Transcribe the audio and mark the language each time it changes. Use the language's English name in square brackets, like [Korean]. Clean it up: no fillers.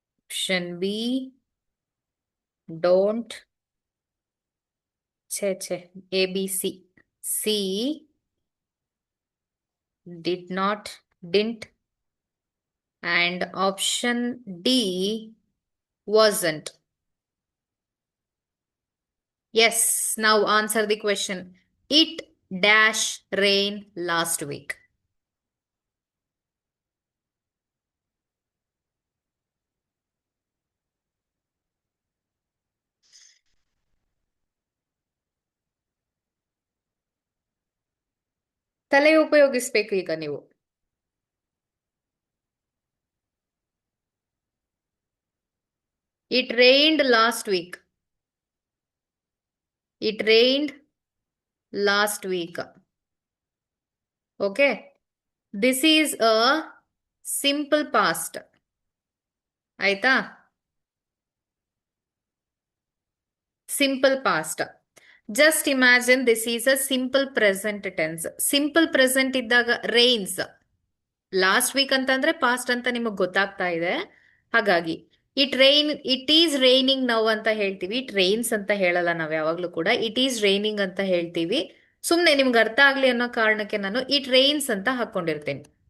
[English] Option B don't. ಛೇ A B C. C did not, didn't, and option D wasn't. Yes, now answer the question. It dash rain last week. [Kannada] ತಲೆ ಉಪಯೋಗಿಸ್ಬೇಕು ಈಗ ನೀವು. [English] It rained last week. It rained last week. Okay. This is a simple past. [Kannada] ಆಯ್ತಾ? [English] Simple past. Just imagine this is a simple present tense. Simple present ಇದ್ದಾಗ rains. [Kannada] Last week ಅಂತಂದ್ರೆ past ಅಂತ ನಿಮಗೆ ಗೊತ್ತಾಗ್ತಾ ಇದೆ. ಹಾಗಾಗಿ [English] it is raining now [Kannada] ಅಂತ ಹೇಳ್ತೀವಿ. [English] it rains [Kannada] ಅಂತ ಹೇಳಲ್ಲ ನಾವ್ ಯಾವಾಗ್ಲೂ ಕೂಡ. [English] it is raining [Kannada] ಅಂತ ಹೇಳ್ತೀವಿ. ಸುಮ್ನೆ ನಿಮ್ಗೆ ಅರ್ಥ ಆಗ್ಲಿ ಅನ್ನೋ ಕಾರಣಕ್ಕೆ ನಾನು [English] it rains [Kannada] ಅಂತ ಹಾಕೊಂಡಿರ್ತೇನೆ.